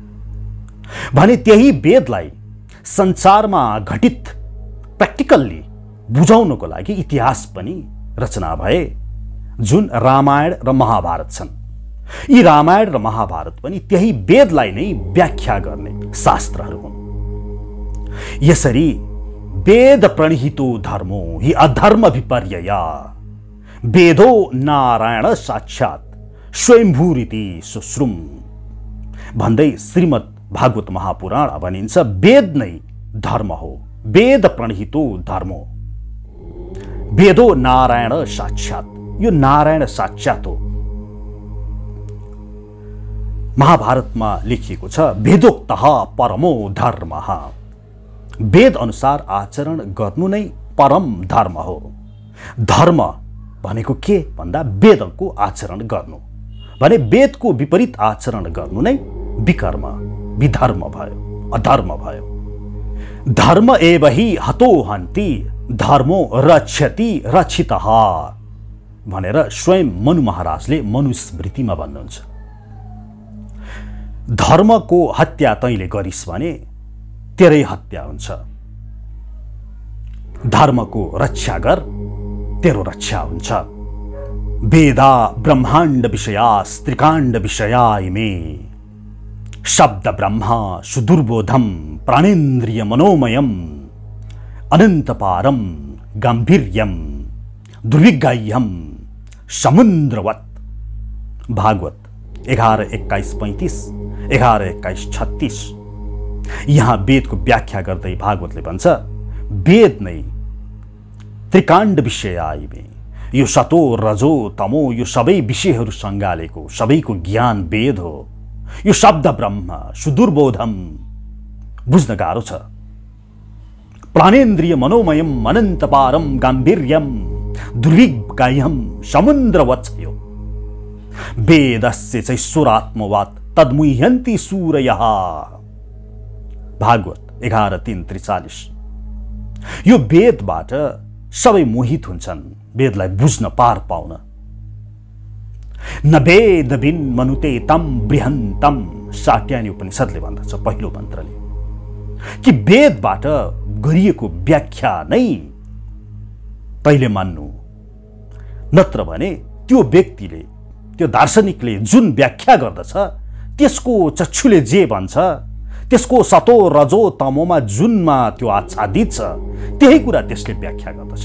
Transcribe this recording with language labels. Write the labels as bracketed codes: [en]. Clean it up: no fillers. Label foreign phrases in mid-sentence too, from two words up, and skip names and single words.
[ne] भने त्यही वेदलाई संसारमा घटित प्र्याक्टिकल्ली बुझाउनको लागि इतिहास पनि रचना भए, जुन रामायण र महाभारत छन्। यी रामायण र महाभारत पनि त्यही वेदलाई नै व्याख्या गर्ने शास्त्रहरू हुन्। [sa] यसरी वेद प्रणिहितो धर्मो हि अधर्म विपर्यया वेदो नारायण साक्षात् स्वयंभूरिति सुश्रुम [ne] भन्दै श्रीमद् भागवत महापुराण भनिन्छ वेद नै धर्म हो। [sa] वेद प्रणिहितो धर्मो, वेदो नारायण साक्षात्, [ne] यो नारायण साक्षात् हो। महाभारतमा लेखिएको छ [sa] वेदोक्तः परमो धर्मः, [ne] वेद अनुसार आचरण गर्नु नै परम धर्म हो। धर्म भनेको के भन्दा वेदको आचरण गर्नु भने वेदको विपरीत आचरण गर्नु नै विकर्म विधर्म भयो, अधर्म भयो। [sa] धर्म एव हि हतो हन्ति धर्मो रक्षति रक्षितः [ne] भनेर स्वयं मनु महाराजले मनुस्मृतिमा भन्नुहुन्छ। धर्मको हत्या तैँले गरिस् भने तेरै हत्या हुन्छ, धर्मको रक्षा गर तेरो रक्षा हुन्छ। [sa] वेदा ब्रह्माण्ड विषया त्रिकाण्ड विषया इमे शब्द ब्रह्मा सुदुर्बोधम प्राणेन्द्रिय मनोमयम अनंतपारम गांभीर्यम दुर्विगाह्यम समुद्रवत्। [ne] भागवत 11:21-35, 11:21-36। यहाँ वेदको व्याख्या गर्दै भागवतले भन्छ वेद नै [sa] त्रिकाण्ड विषय आइमे, [ne] यो सतो रजो तमो यो सबै विषयहरू सँगालेको सबैको ज्ञान वेद हो। यो [sa] शब्द ब्रह्म सुदुर्बोधम [ne] बुझ्न गाह्रो छ। [sa] प्राणेन्द्रिय मनोमयम अनन्तपारम गाम्भीर्यम दुर्विगाह्यम समुद्रवत् छ। यो वेदस्य चैश्वरात्मवात् तद्मुह्यन्ति सूरयः। भागवत 11:3:43। [ne] यो वेदबाट सबै मोहित हुन्छन् वेदलाई बुझ्न पार पाउन। [sa] न वेद बिन मनुते तम बृहन्तम, [ne] साट्यानी उपनिषदले भन्दछ पहिलो मन्त्रले कि वेदबाट गरिएको व्याख्या नै तैले मान्नु, नत्र भने त्यो व्यक्तिले, त्यो दार्शनिकले जुन व्याख्या गर्दछ त्यसको चक्षुले जे भन्छ, त्यसको सतो रजो तमोमा जुनमा त्यो आच्छादित छ त्यही कुरा त्यसले व्याख्या गर्दछ।